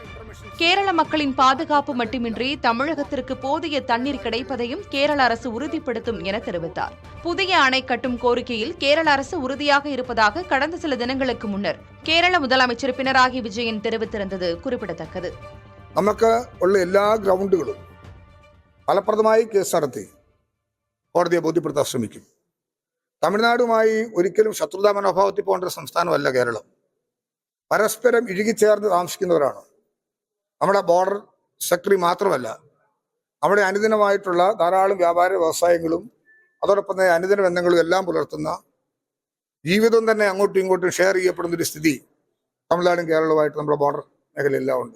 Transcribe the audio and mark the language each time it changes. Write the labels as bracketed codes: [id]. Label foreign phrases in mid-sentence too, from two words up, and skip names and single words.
[ta] கேரள மக்களின் பாதுகாப்பு மட்டுமின்றி தமிழகத்திற்கு போதிய தண்ணீர் கிடைப்பதையும் கேரள அரசு உறுதிப்படுத்தும் என தெரிவித்தார். புதிய அணை கட்டும் கோரிக்கையில் கேரள அரசு உறுதியாக இருப்பதாக கடந்த சில தினங்களுக்கு முன்னர் கேரள முதலமைச்சர் பினராயி விஜயன் தெரிவித்திருந்தது குறிப்பிடத்தக்கது. [ml] നമുക്ക് ഉള്ള എല്ലാ ഗ്രൗണ്ടുകളും ഫലപ്രദമായി കേസ് നടത്തി കോടതിയെ ബോധ്യപ്പെടുത്താൻ ശ്രമിക്കും. തമിഴ്നാടുമായി ഒരിക്കലും ശത്രുതാ മനോഭാവത്തിൽ പോകേണ്ട ഒരു സംസ്ഥാനമല്ല കേരളം. പരസ്പരം ഇഴുകിച്ചേർന്ന് താമസിക്കുന്നവരാണ്. നമ്മുടെ [en] border sectorഇ [ml] മാത്രമല്ല, നമ്മുടെ അനുദിനമായിട്ടുള്ള ധാരാളം വ്യാപാര വ്യവസായങ്ങളും അതോടൊപ്പം തന്നെ അനുദിന ബന്ധങ്ങളും എല്ലാം പുലർത്തുന്ന ജീവിതം തന്നെ അങ്ങോട്ടും ഇങ്ങോട്ടും ഷെയർ ചെയ്യപ്പെടുന്നൊരു സ്ഥിതി തമിഴ്നാടും കേരളവുമായിട്ട് നമ്മുടെ ബോർഡർ മേഖലയെല്ലാം ഉണ്ട്.